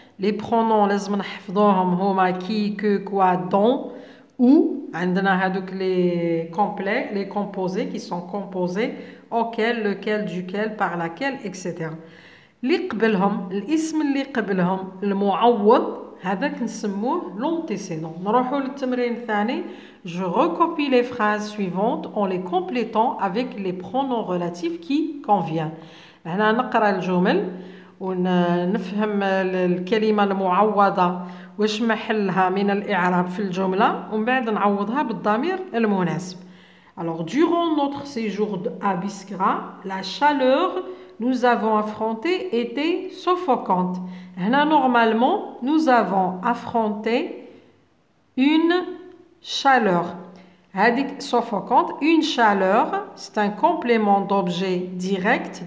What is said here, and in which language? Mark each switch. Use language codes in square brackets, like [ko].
[fr] Les pronoms [ar] لازم نحفظوهم هما [fr] qui, que, quoi, dont, où. [ar] عندنا هذوك [fr] les complets, les composés qui sont composés auquel, lequel, duquel, par laquelle, etc. [ar] اللي قبلهم الاسم اللي قبلهم المعوض هذاك نسموه l'antécédent. نروحوا للتمرين الثاني. [fr] Je recopie les phrases suivantes en les complétant avec les pronoms relatifs qui conviennent. [ar] هنا نقرأ الجمل ونفهم الكلمة المعوضة واش محلها من الإعراب في الجملة ومن بعد نعوضها بالضمير المناسب. [fr] Alors, durant notre séjour à Biskra, la chaleur nous avons affronté était suffocante. Normalement, nous avons affronté une chaleur. Suffocante, une chaleur, c'est un complément d'objet direct.